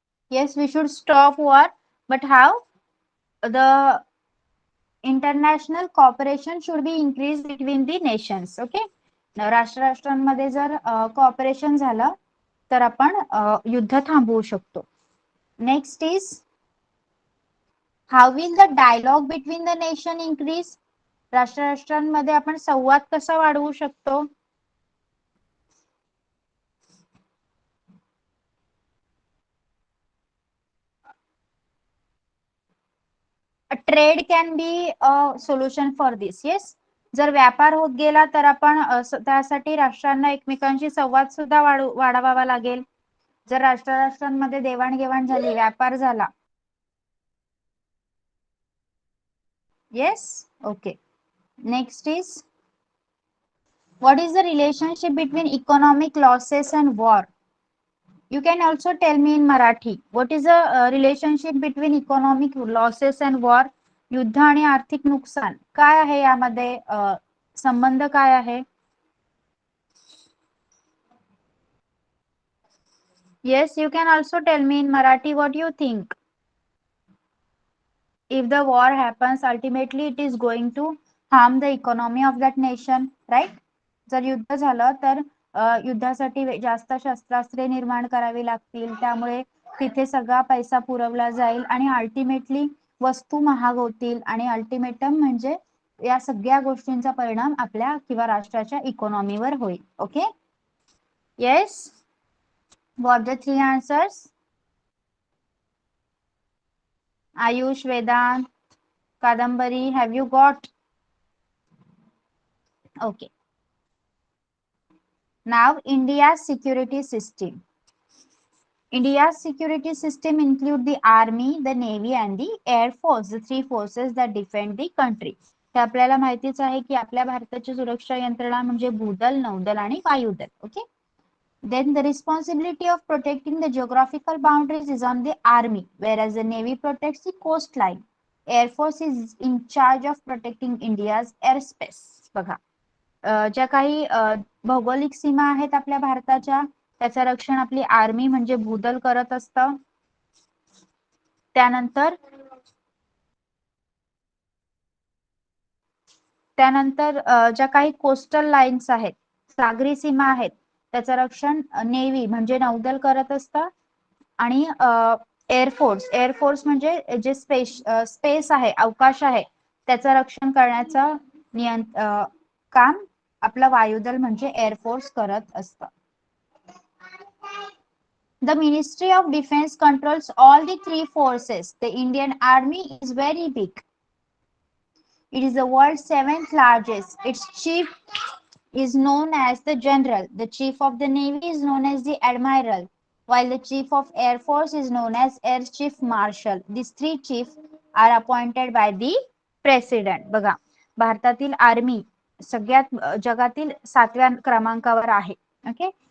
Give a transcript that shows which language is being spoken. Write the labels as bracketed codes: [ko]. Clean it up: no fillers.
[en] Yes, we should stop war, but how? The international cooperation should be increased between the nations. [mr] Okay, राष्ट्रांमध्ये जर corporation झालं तर आपण युद्ध थांबवू शकतो. [en] Next is how will the dialogue between the nation increase. [mr] राष्ट्रांमध्ये आपण संवाद कसा वाढवू शकतो? [en] Trade can be a solution for this. Yes, [mr] जर व्यापार होत गेला तर आपण त्यासाठी राष्ट्रांना एकमेकांशी संवाद सुद्धा वाढवावा लागेल. जर राष्ट्रांमध्ये देवाणघेवाण झाली, व्यापार झाला. [en] Yes, okay. Next is what is the relationship between economic losses and war. You can also tell me in Marathi what is the relationship between economic losses and war. [mr] युद्ध आणि आर्थिक नुकसान काय आहे यामध्ये संबंध काय आहे? [en] Yes, you can also tell me in Marathi what you think. If the war happens, ultimately it is going to harm the economy of that nation, right? [mr] जर युद्ध झालं तर युद्धासाठी जास्त शस्त्रास्त्रे निर्माण करावी लागतील, त्यामुळे तिथे सगळा पैसा पुरवला जाईल आणि अल्टिमेटली वस्तू महाग होतील आणि अल्टिमेटम म्हणजे या सगळ्या गोष्टींचा परिणाम आपल्या किंवा राष्ट्राच्या इकॉनॉमीवर होईल. [en] Okay, yes, what the three answers? Ayush, Vedant, Kadambari, have you got? Okay. Now, India's security system. India's security system include the army, the navy and the air force, the three forces that defend the country. [mr] हे आपल्याला माहितीच आहे की आपल्या भारताची सुरक्षा यंत्रणा म्हणजे भूदल, नौदल आणि वायुदल. [en] Okay. Then the responsibility of protecting the geographical boundaries is on the army, whereas the navy protects the coastline. Air force is in charge of protecting India's airspace. बघा, [mr] ज्या काही भौगोलिक सीमा आहेत आपल्या भारताच्या, त्याचं रक्षण आपली आर्मी म्हणजे भूदल करत असतं. त्यानंतर ज्या काही कोस्टल लाईन्स आहेत, सागरी सीमा आहेत, त्याचं रक्षण नेव्ही म्हणजे नौदल करत असतं. आणि एअरफोर्स म्हणजे जे स्पेस आहे, अवकाश आहे, त्याचं रक्षण करण्याचं काम आपलं वायुदल म्हणजे एअरफोर्स करत असतं. [en] The Ministry of Defense controls all the three forces. The Indian Army is very big. It is the world's 7th largest. Its chief is known as the general. The chief of the navy is known as the admiral, while the chief of air force is known as air chief marshal. These three chiefs are appointed by the president. [mr] बघा, भारतातील army सगळ्यात जगातील 7व्या क्रमांकावर आहे. Okay.